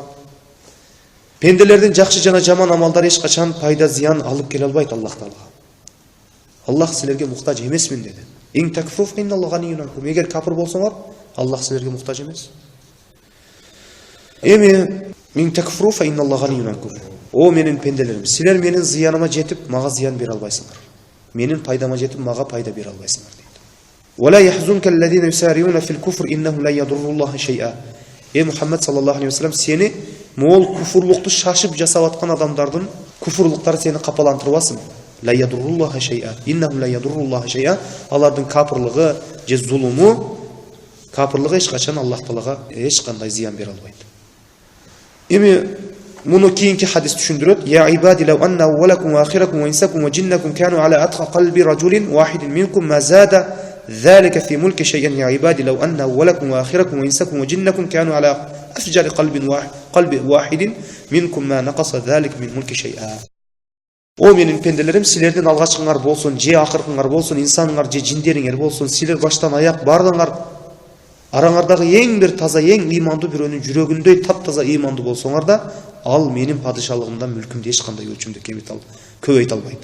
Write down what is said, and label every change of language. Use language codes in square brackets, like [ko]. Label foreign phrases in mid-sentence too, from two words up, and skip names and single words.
[ky] Пенделердин жакшы жана жаман амалдары эч качан пайда зыян алып келе албайт Аллах Таалага. Аллах силерге мухтаж эмесмин деди. [ar] إن تكفروا إن الله غني عنكم. [ky] Эгер капыр болсоңор, Аллах силерге мухтаж эмес. [ar] Эми إن تكفروا فإن الله غني عنكم. [ky] О менин пенделерим, силер менин зыяныма жетип мага зыян бере албайсыңар. Менин пайдама жетип мага пайда бере албайсыңар дейт. [ar] ولا يحزنك الذين يسارعون في الكفر إنهم لا يضرون الله شيئا. محمد صلى الله عليه وسلم, [ky] сени мол куфурлукту шашып жасап аткан адамдардын куфурлуктары сени капалантырбасын. [ar] لا يضرون الله شيئا. إنهم لا يضرون الله شيئا. [ky] Алардын капырлыгы же зулуму, капырлыгы эч качан Аллах Таалага эч кандай зыян бере албайт. Эми муну кийинки хадис түшүндүрөт. [ar] يا عبادي لو أن أولكم وآخركم وإنسكم وجنكم كانوا على أتقى قلب رجل واحد منكم ما زاد ذلك في ملكي شيئا. يا عبادي لو أن أولكم وآخركم وإنسكم وجنكم كانوا على أفجر قلب واحد منكم ما نقص ذلك من ملكي شيئا. [ky] O менин пенделерим, силердин алгачкыңар болсун, же акыркыңар болсун, инсаныңар же жиндериңер болсун, силер баштан аяк бардыңар араңардагы эң бир таза, эң ыймандуу бирөөнүн жүрөгүндөй таптаза ыймандуу болсоңар да, ал менин падышалыгымдан мүлкүмдү эч кандай өлчөмдө көбөйт албайт.